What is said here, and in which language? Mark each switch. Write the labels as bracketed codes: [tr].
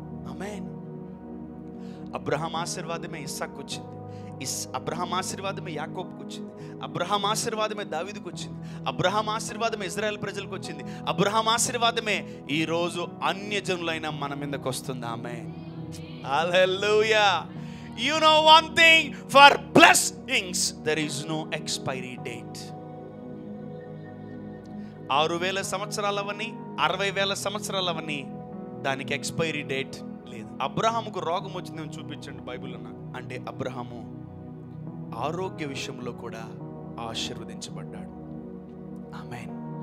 [te] ఆమేన్. Abraham ఆశీర్వాదమే ఇస్సాకు వచ్చింది. Abraham ఆశీర్వాదమే యాకోబుకు వచ్చింది. అబ్రహాం ఆశీర్వాదమే దావీదుకు వచ్చింది. అబ్రహాం ఆశీర్వాదమే ఇజ్రాయెల్ ప్రజలకు వచ్చింది. అబ్రహాం ఆశీర్వాదమే ఈరోజు అన్యజనులైన మన మీదకి వస్తుంది. ఆమేన్. హల్లెలూయా. [en] You know one thing, for blessings there is no expiry date. [te] 6000 సంవత్సరాలవని 60,000 సంవత్సరాలవని దానికి ఎక్స్పైరీ డేట్ లేదు. అబ్రహాముకు రోగం వచ్చిందని చూపించండి బైబిల్లో నాకు. అంటే అబ్రహాము ఆరోగ్య విషయంలో కూడా ఆశీర్వదించబడ్డాడు. ఆమేన్.